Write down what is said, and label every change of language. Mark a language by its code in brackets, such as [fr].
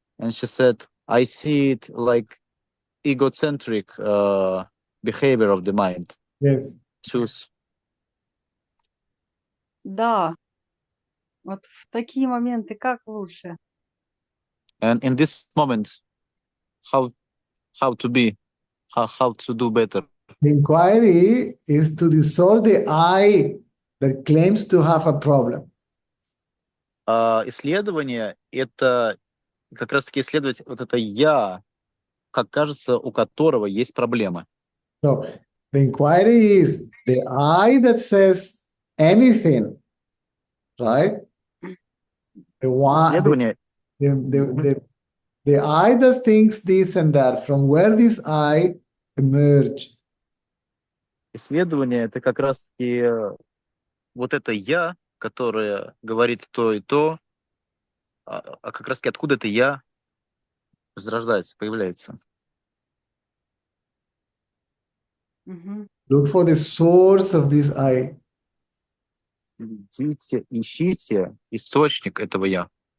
[en] And she said, I see it like egocentric behavior of the mind. Yes. [ru] Да, вот в такие моменты как лучше? [en] And in this moment, how to be, how to do better? The inquiry is to dissolve the I that claims to have a problem. [ru] Исследование — это как раз-таки исследовать вот это «я», как кажется, у которого есть проблема. [en] So the inquiry is the I that says anything right? The one, [ru] Исследование, [en] the I that thinks this and that, from where this I emerged. [ru] исследование это как раз-таки вот это я, которое говорит то и то, а как раз-таки откуда это я зарождается, появляется. Мгм. [en] Look for the source of this I. [ru] Идите, ищите источник этого я.